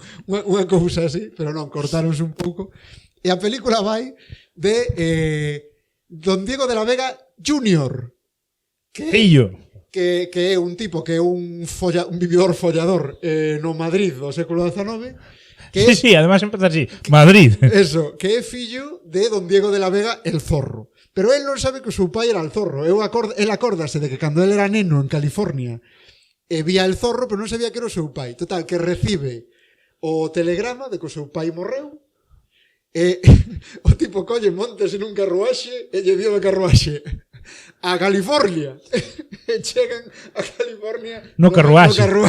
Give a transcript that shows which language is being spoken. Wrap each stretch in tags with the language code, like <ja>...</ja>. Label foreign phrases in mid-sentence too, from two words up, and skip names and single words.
<gl>Unha cousa así, pero non, cortáronse un pouco. E a película vai de Don Diego de la Vega Jr. Que é un tipo que é un vividor follador no Madrid do século XIX. Sí, además empeza así, Madrid. Eso, que é fillo de Don Diego de la Vega el Zorro. Pero él non sabe que o seu pai era el Zorro. Él acórdase de que cando él era neno en California vía el zorro, pero non sabía que era o seu pai. Total, que recibe o telegrama de que o seu pai morreu, e o tipo colle, montes en un carruaxe e lle dio o carruaxe a California. E chegan a California no carruaxe.</gl>